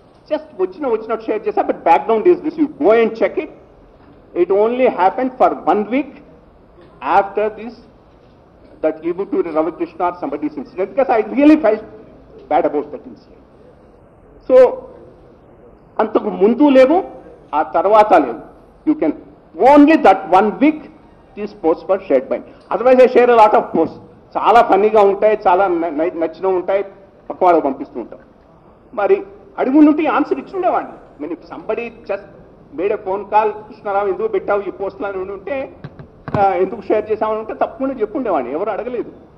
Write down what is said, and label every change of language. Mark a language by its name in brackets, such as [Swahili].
[Telugu] Just వచ్చినట్టు share చేశా. [English] But background is this, you go and check it. It only happened for 1 week after this that Ibuturi Ramakrishna or somebody's incident, because I really felt bad about that incident. [Telugu] So, అంతకు ముందు లేవు, ఆ తర్వాత లేవు. [English] You can only that 1 week these posts were shared by me. Otherwise I share a lot of posts. [Telugu] చాలా ఫన్నీగా ఉంటాయి, చాలా నచ్చిన ఉంటాయి, పక్క వాళ్ళకి పంపిస్తూ ఉంటాం. మరి అడుగుంటే ఆన్సర్ ఇచ్చి ఉండేవాడిని. నేను [English] somebody just made a phone call, [Telugu] Krishnarao ఎందుకు పెట్టావు ఈ పోస్టులు అని ఉంటే, ఎందుకు షేర్ చేసామని ఉంటే తప్పకుండా చెప్పుండేవాడిని. ఎవరు అడగలేదు.